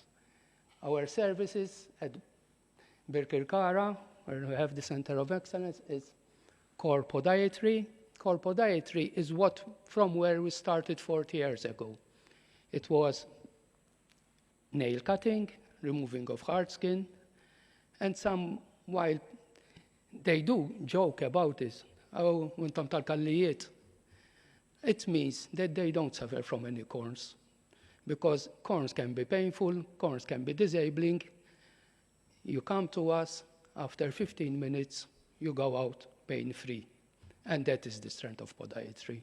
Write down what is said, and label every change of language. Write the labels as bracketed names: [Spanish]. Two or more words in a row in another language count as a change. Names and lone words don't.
[English] Our services at Birkirkara, where we have the Center of Excellence, is core podiatry. Core podiatry is from where we started 40 years ago. It was nail cutting, removing of hard skin, and some, while they do joke about this, [Maltese] oh, intom tal-kallijiet, [English] it means that they don't suffer from any corns, because corns can be painful, corns can be disabling. You come to us, after 15 minutes, you go out pain-free, and that is the strength of podiatry.